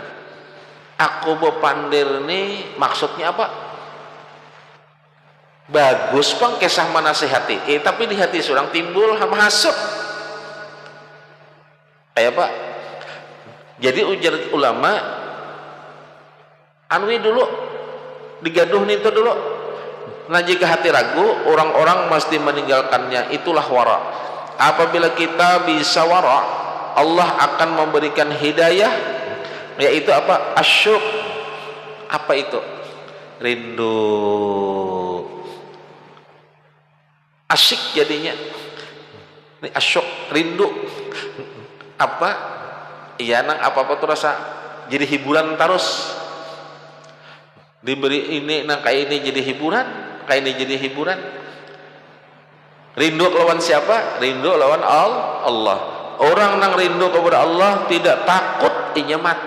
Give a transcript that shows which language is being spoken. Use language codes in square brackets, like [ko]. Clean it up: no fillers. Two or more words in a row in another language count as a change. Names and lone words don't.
[bjn] Aku bepandir nih maksudnya apa? [id] Bagus bang kisah menasihati, tapi di hati seorang timbul hasut. [bjn] Kayak apa? Jadi ujar ulama anwi dulu digaduh nih itu dulu. [id] Nah jika hati ragu, orang-orang mesti meninggalkannya. Itulah wara. Apabila kita bisa wara, Allah akan memberikan hidayah, yaitu apa? Asyuk. Apa itu? Rindu. Asyik jadinya. Ini asyuk, rindu. Apa? [bjn] Iya nang apa-apa tuh rasa jadi hiburan terus. Diberi ini nang kayak ini jadi hiburan, kayak ini jadi hiburan. Rindu lawan siapa? Rindu lawan Allah. Orang nang rindu kepada Allah tidak takut inya mati.